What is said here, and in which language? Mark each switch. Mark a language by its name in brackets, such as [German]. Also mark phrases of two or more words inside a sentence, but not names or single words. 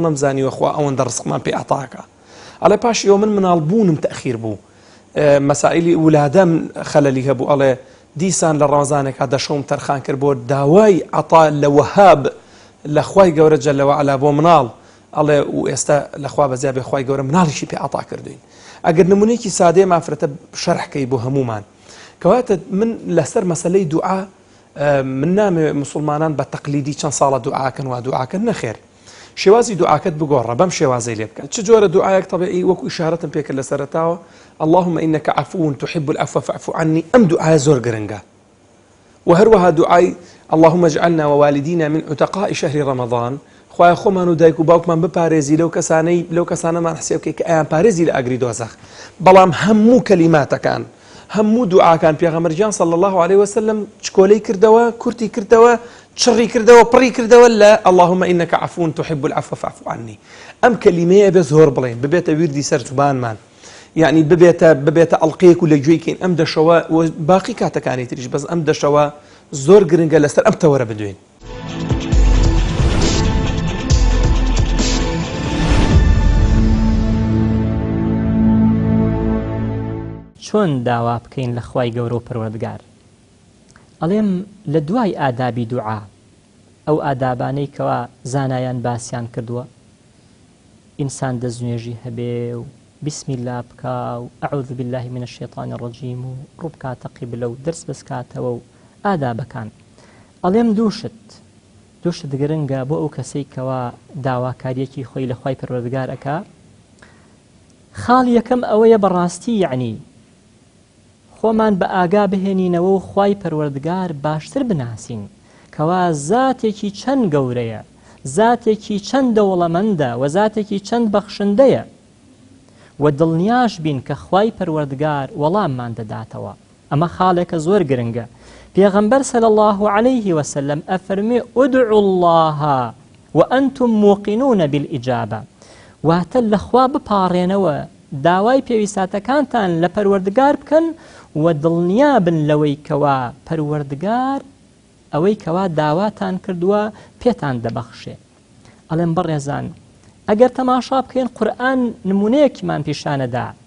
[Central Kurdish] نەمزانیوە خوا ئەوەندە ڕزقمان پێ عەتاکە ئەڵێ پاشی ئەوە من مناڵ بوونم تەخیر بوو مەسائیلی ولادەم خەلەلی هەبوو ئەڵێ دیسان لە ڕەمەزانێکا دەشەوم تەرخان کرد بۆ داوای عەتا لە وەهاب لە خوای گەورە [Arabic] جەلە وەعەلا [Central Kurdish] بۆ مناڵ ئەڵێ و ئێستا لەخوا بەزیا بێ خوای گەورە مناڵیشی پێ عەتا کردوین ئەگەر نمونەیەکی سادەیە مافرەتە شەرحکەی بۆ هەمومان کەواتە من لەسەر مەسەلەی دوعا من نامێ مسلمانان بە تەقلیدی چەند ساڵە دوعاکەن و دوعاکەن نەخێر شێوازی دوعاکەت بگۆڕە بەم شێوازەی لێ بکە چ جۆرە دوعایەک طبیعی وەکو ئیشارەتم پێکرد لە سەرەتاوە [Arabic] اللهم إنك عفو تحب العفو فاعف عني [Central Kurdish] ئەم دوعایە زۆر گرنگە و هەروەها دوعای [Arabic] اللهم اجعلنا ووالدينا من عتقاء شهر رمضان [Central Kurdish] خوای خۆمان و دایک و باوکمان بپارێزی لەو کەسانەمان حسێب بکەی کە ئەیان پارێزی لە ئاگری دۆزەخ بەڵام هەموو کەلیماتەکان هەموو دوعاکان پێغەمبەرجان [Arabic] صلی الله عليه وسلم [Central Kurdish] چکۆلەی کردەوە کورتی کردەوە چڕی کردەوە پڕی کردەوە لە [Arabic] اللهم إنك عفو تحب العفو فاعف عني [Central Kurdish] ئەم کەلیمەیە بێ زۆر بڵێن ببێتە ویردی سەر زوبانمان یعنی ببێتە ئەڵقەیەک و لە گوێیکەین ئەم دەشەوە باقی کاتەکانی تریش بەس ئەم دەشەوە زۆر گرنگە لەسەر ئەم تەوەرە بدوێن چۆن داوا بکەین لە خوای گەورە و پەروەردگار ئەڵێم لە دوای ئادابی دوعا ئەو ئادابانەی کەوا زانایان باسییان کردووە ئینسان دەستنوێژی هەبێ و [Arabic] بسم الله [Central Kurdish] بکا و [Arabic] ئەعوذ بالله من الشیطان الرجیم [Central Kurdish] و ڕووبکاتە قیبلە و دەرس بەسکاتەوە و ئادابەکان ئەڵێم دووشت گرنگە بۆ ئەو کەسەی کەوا داواکاریەکی خۆی لە خوای پەروەردگار ئەکا. خاڵ یەکەم ئەوەیە بەڕاستی یعنی خۆمان بە ئاگا بهێنینەوە و خوای پەروەردگار باشتر بناسین کەوا زاتێکی چەند گەورەیە، زاتێکی چەند دەوڵەمەندە و زاتێکی چەند بەخشندەیە و دڵنیاش بین کە خوای پەروەردگار وەڵاممان دەداتەوە. ئەمە خاڵێکە زۆر گرنگە. پێغەمبەر [Arabic] صلی الله عليه وسلم [Central Kurdish] ئەفەرمێ [Arabic] ادعوا الله وأنتم موقنون بالإجابة، [Central Kurdish] واتە لەخوا بپاڕێنەوە داوای پێویستاتەکانتان لە پەروەردگار بکەن و دڵنیا بن لەوەی کەوا پەروەردگار ئەوەی کەوا داواتان کردووە پێتان دەبەخشێ. ئەڵێم بەڕێزان ئەگەر تەماشا بکەین قورئان نمونەیەکیمان پیشانەدا.